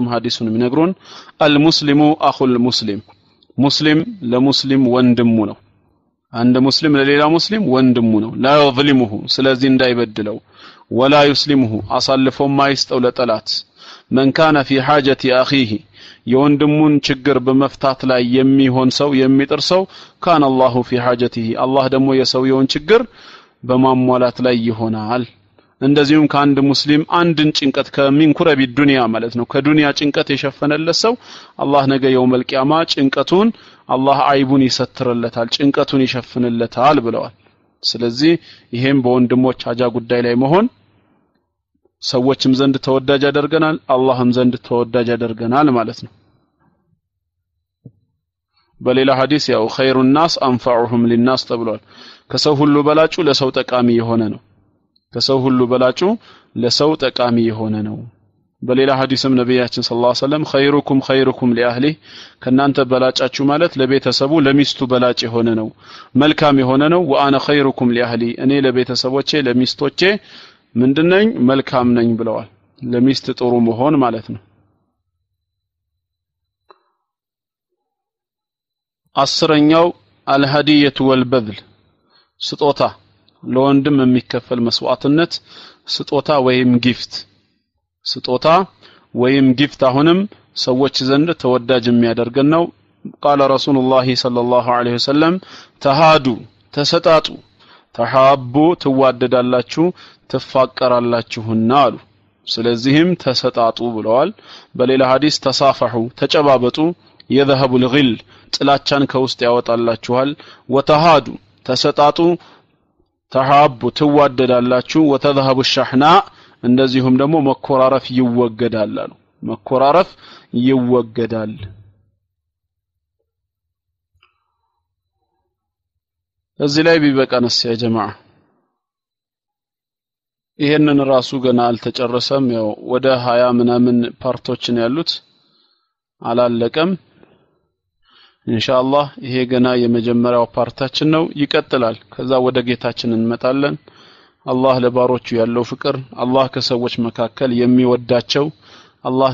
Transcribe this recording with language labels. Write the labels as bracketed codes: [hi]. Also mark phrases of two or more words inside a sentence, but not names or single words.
[am] ሐዲሱን የሚነግሩን [ar] المسلم أخو المسلم [am] ሙስሊም ለሙስሊም ወንድሙ ነው አንድ ሙስሊም ለሌላ ሙስሊም ወንድሙ ነው [ar] لا يظلمه [am] ስለዚህ እንዳይበድለው [ar] ولا يسلمه [am] አሳልፎ ማይስጠው ለጠላት [ar] من كان في حاجة أخيه [am] የወንድሙን ችግር በመፍታት ላይ የሚሆን ሰው የሚጥር ሰው كان [ar] الله في حاجته [am] الله ደግሞ የሰውየውን ችግር በማሟላት ላይ ይሆናል እንደዚሁም ከአንድ ሙስሊም አንድን ጭንቀት [ar] من كرب الدنيا [am] ማለት ነው ከዱንያ ጭንቀት የሸፈነለት ሰው አላህ ነገ [ar] يوم القيامة [am] ጭንቀቱን አላህ አይቡን ይሰትርለታል ጭንቀቱን ይሸፍንለታል ብለዋል ስለዚህ ይሄም በወንድሞች ሐጃ ጉዳይ ላይ መሆን ሰዎችም ዘንድ ተወዳጅ ያደርገናል አላህም ዘንድ ተወዳጅ ያደርገናል ማለት ነው በሌላ ሐዲስ ያው [ar] خير الناس انفعهم للناس [am] ተብሏል ከሰው ሁሉ በላጩ ለሰው ጠቃሚ የሆነ ነው ከሰው ሁሉ በላጩ ለሰው ጠቃሚ የሆነ ነው በሌላ ሐዲስም ነብያችን [ar] صلى الله عليه وسلم خيركم لأهله [am] ከናንተ በላጫችሁ ማለት ለቤተሰቡ ለሚስቱ በላጭ የሆነ ነው መልካም የሆነ ነው [ar] وانا خيركم لأهلي [am] እኔ ለቤተሰቦቼ ለሚስቶቼ ምንድነኝ መልካም ነኝ ብለዋል ለሚስት ጥሩ መሆን ማለት ነው አስረኛው [ar] الهديه والبذل [am] ስጦታ ለወንድም የሚከፈል መስዋዕትነት ስጦታ ወይም ጊፍት አሁንም ሰዎች ዘንድ ተወዳጅ የሚያደርገን ነው [ar] قال رسول الله صلى الله عليه وسلم تهادوا [am] ተሰጣጡ ተሐቡ ትዋደዳላችሁ ትፋቀራላችሁና አሉ ስለዚህም ተሰጣጡ ብለዋል በሌላ ሐዲስ ተሳፈሑ ተጨባበጡ [ar] يذهب الغل [am] ጥላቻን ከውስጥ ያወጣላችኋል ወተሃዱ ተሰጣጡ ተሐቡ ትዋደዳላችሁ [ar] وتذهب الشحناء [am] እንደዚሁም ደግሞ መኮራረፍ ይወገዳል አሉ መኮራረፍ ይወገዳል እዚህ ላይ ቢበቃንስ [ar] يا جماعة [am] ይሄንን ራሱ ገና አልተጨረሰም ያው ወደ 20 ምናምን ፓርቶችን ያሉት አላለቀም ኢንሻአላህ ይሄ ገና የመጀመሪያው ፓርታችን ነው ይቀጥላል ከዛ ወደ ጌታችን እንመጣለን አላህ ለባሮቹ ያለው ፍቅር አላህ ከሰዎች መካከል የሚወዳቸው አላህ